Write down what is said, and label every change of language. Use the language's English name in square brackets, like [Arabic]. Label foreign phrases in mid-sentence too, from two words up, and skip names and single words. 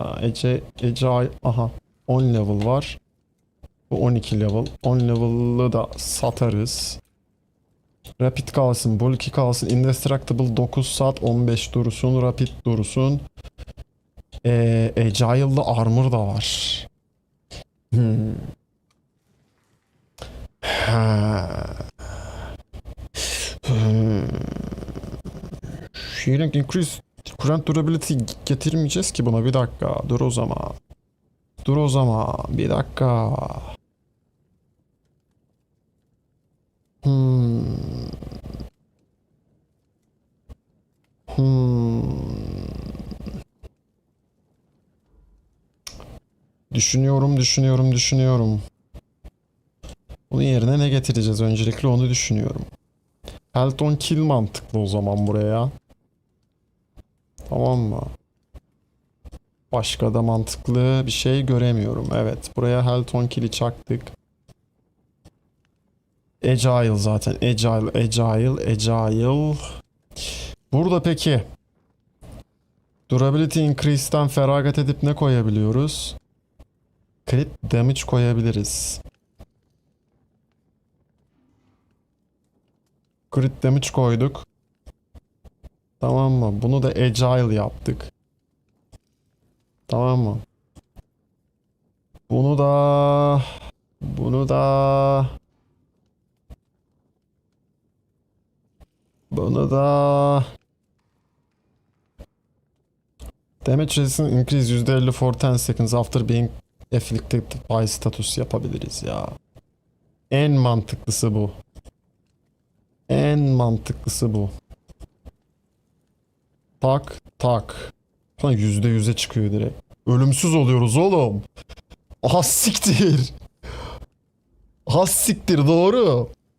[Turkish] Agile, aha. 10 level var. Bu 12 level. 10 level'lı da satarız. Rapid kalsın, bulky kalsın. Indestructible 9 saat 15 dursun. Rapid dursun. [English] Agile'lı armor [Turkish] da var. [English] Healing increase current durability [Turkish] getirmeyeceğiz ki buna, bir dakika. Dur o zaman. Bir dakika. Düşünüyorum. Bunun yerine ne getireceğiz? Öncelikle onu düşünüyorum. [English] Health on kill [Turkish] mantıklı o zaman buraya. Tamam mı? Başka da mantıklı bir şey göremiyorum. Evet, buraya [English] Health on kill'i [Turkish] çaktık. Agile zaten. Agile. Burada peki [English] Durability Increase'den [Turkish] feragat edip ne koyabiliyoruz? [English] Crit Damage [Turkish] koyabiliriz. [English] Crit Damage [Turkish] koyduk. Tamam mı? Bunu da Agile yaptık. Tamam mı? Bunu da [English] Damage resistance increase %50 for 10 seconds after being afflicted by status [Turkish] yapabiliriz ya. En mantıklısı bu. Tak. Sonra %100'e çıkıyor direkt. Ölümsüz oluyoruz oğlum. Has siktir doğru.